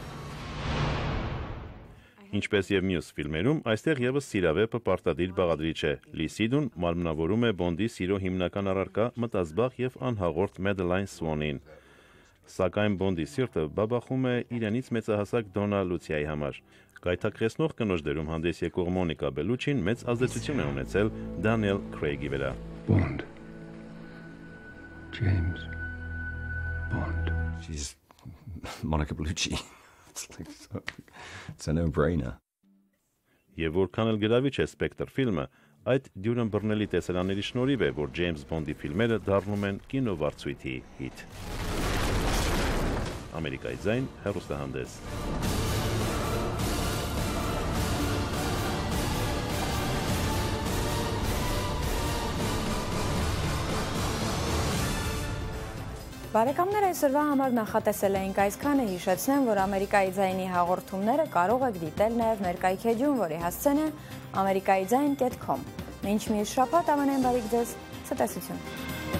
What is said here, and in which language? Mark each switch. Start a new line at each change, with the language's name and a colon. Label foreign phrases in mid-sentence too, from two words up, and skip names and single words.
Armenian: Ինչպես եւ մյուս ֆիլմերում, այստեղ եւս սիրավեպը պարտադիր բաղադրիչ է։ Լիսիդուն մարմնավորում է Բոնդի սիրո հիմնական առարկա մտազբաղ եւ անհաղորդ Մեդելայն Սվոնին։ Սակայն Բոնդի սիրտը բաբախում է իրենից մեծահասակ Դոնա Լուցիայի համար։ Գայթակղեցնող կնոջ դերում հանդես եկող Մոնիկա Բելուչին մեծ ազդեցություն է ունեցել Դանիել Քրեյգի վրա։
English: Bond. James Bond. She's Monica Bellucci. It's a no-brainer.
Armenian: Եվ որքան էլ գրավիչ է Spectre ֆիլմը, այդ դյուրն բռնելի տեսարանների շնորհիվ է, որ Ջեյմս Բոնդի ֆիլմերը դառնում են կինովարձույթի հիթ։ Ամերիկայի ձայն հեռուստահանդես։ Բարեկամներ, այսօրվա համար նախատեսել էինք այսքանը, հիշեցնեմ, որ Ամերիկայի ձայնի հաղորդումները կարող եք դիտել նաև մեր կայքեջում, որի հասցեն է amerikaizain.com։ Մինչ մյուս շաբաթ, ամենայն բարիք ձեզ, ցտեսություն։